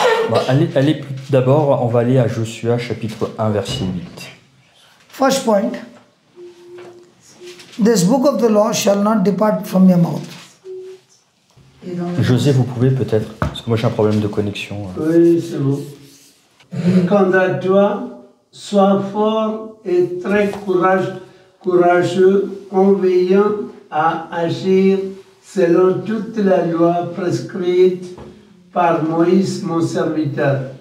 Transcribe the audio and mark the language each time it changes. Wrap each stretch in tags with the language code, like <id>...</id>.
<fr>Bah, d'abord, on va aller à Joshua chapitre 1 verset 8.</fr> <en>First point. This book of the law shall not depart from your mouth.</en> <fr>José, vous pouvez peut-être, parce que moi j'ai un problème de connexion. Oui, c'est bon. Quant à toi, sois fort et très courageux en veillant à agir selon toute la loi prescrite par Moïse, mon serviteur.</fr>